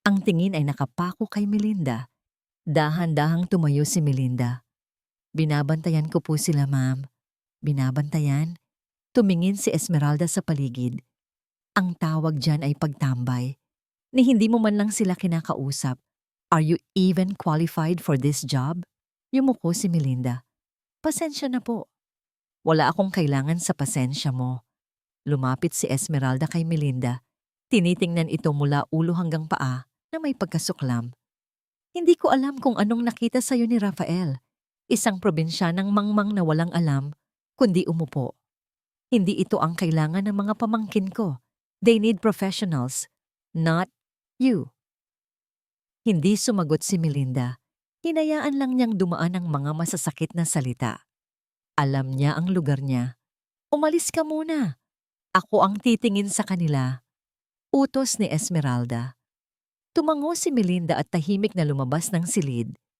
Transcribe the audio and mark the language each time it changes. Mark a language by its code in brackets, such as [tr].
[tl] Ang tingin ay nakapako kay Melinda. Dahan-dahang tumayo si Melinda. Binabantayan ko po sila, ma'am. Binabantayan? Tumingin si Esmeralda sa paligid. Ang tawag dyan ay pagtambay. Ni hindi mo man lang sila kinakausap. [en] Are you even qualified for this job? [tl] Yumuko si Melinda. Pasensya na po. Wala akong kailangan sa pasensya mo. Lumapit si Esmeralda kay Melinda. Tinitingnan ito mula ulo hanggang paa na may pagkasuklam. Hindi ko alam kung anong nakita sa'yo ni Rafael. Isang probinsyanang mangmang na walang alam, kundi umupo. Hindi ito ang kailangan ng mga pamangkin ko. [en] They need professionals, not you. [tl] Hindi sumagot si Melinda. Hinayaan lang niyang dumaan ang mga masasakit na salita. Alam niya ang lugar niya. Umalis ka muna. Ako ang titingin sa kanila. Utos ni Esmeralda. Tumango si Melinda at tahimik na lumabas ng silid.